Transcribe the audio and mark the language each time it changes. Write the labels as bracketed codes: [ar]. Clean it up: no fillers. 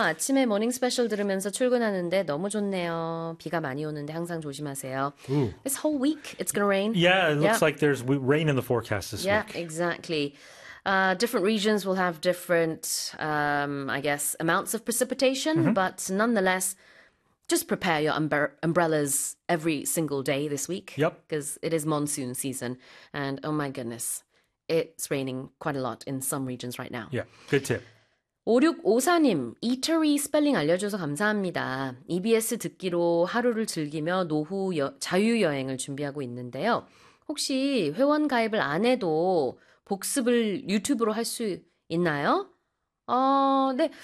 [ko] 아침에 모닝 스페셜 들으면서 출근하는데 너무 좋네요. 비가 많이 오는데 항상 조심하세요. [en] Ooh. This whole week, it's gonna rain. Yeah, it looks like there's rain in the forecast this Yeah, week. exactly. Different regions will have different, I guess, amounts of precipitation, but nonetheless, just prepare your umbrellas every single day this week because it is monsoon season. And oh my goodness, it's raining quite a lot in some regions right now. good tip. [ko] 5654님, 이터리 스펠링 알려줘서 감사합니다. EBS 듣기로 하루를 즐기며 노후 자유여행을 준비하고 있는데요. 혹시 회원 가입을 안 해도 복습을 유튜브로 할수 있나요? 네.